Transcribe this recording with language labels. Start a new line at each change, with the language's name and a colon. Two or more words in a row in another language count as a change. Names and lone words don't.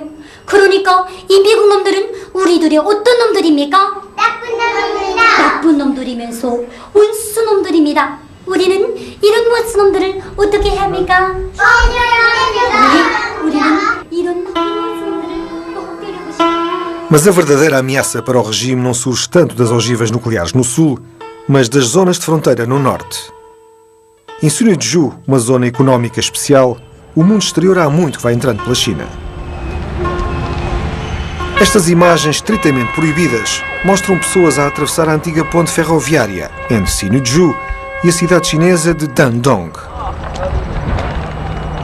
Korean: 그러니까 이 미국 놈들은 우리들의 어떤 놈들입니까? 나쁜 놈들입니다. 나쁜 놈들이면서 온수 놈들입니다. 우리는 이런 원수 놈들을 어떻게 해야 합니까? 우리는 이런 원수 놈들을 꼭 때리고 싶어요.
Portuguese: Mas a verdadeira ameaça para o regime não surge tanto das ogivas nucleares no sul, mas das zonas de fronteira no norte. Em Sinuiju, uma zona económica especial, o mundo exterior há muito que vai entrando pela China. Estas imagens estritamente proibidas mostram pessoas a atravessar a antiga ponte ferroviária entre Sinuiju e a cidade chinesa de Dandong.